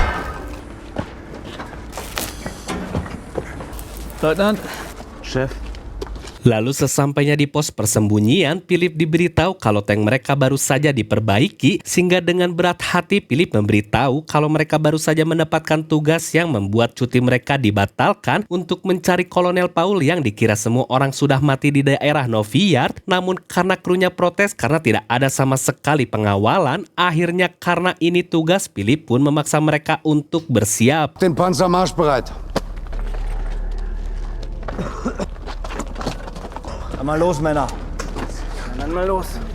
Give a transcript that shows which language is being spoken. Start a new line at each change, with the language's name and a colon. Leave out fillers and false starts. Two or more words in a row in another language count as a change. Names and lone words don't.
German: Leutnant. Chef.
Indonesian: Lalu sesampainya di pos persembunyian, Philipp diberitahu kalau tank mereka baru saja diperbaiki, sehingga dengan berat hati Philipp memberitahu kalau mereka baru saja mendapatkan tugas yang membuat cuti mereka dibatalkan untuk mencari Kolonel Paul yang dikira semua orang sudah mati di daerah Novi Yard. Namun karena krunya protes karena tidak ada sama sekali pengawalan, akhirnya karena ini tugas, Philipp pun memaksa mereka untuk bersiap.
German: Den Panzer marschbereit. Mal los, Männer. Dann mal los.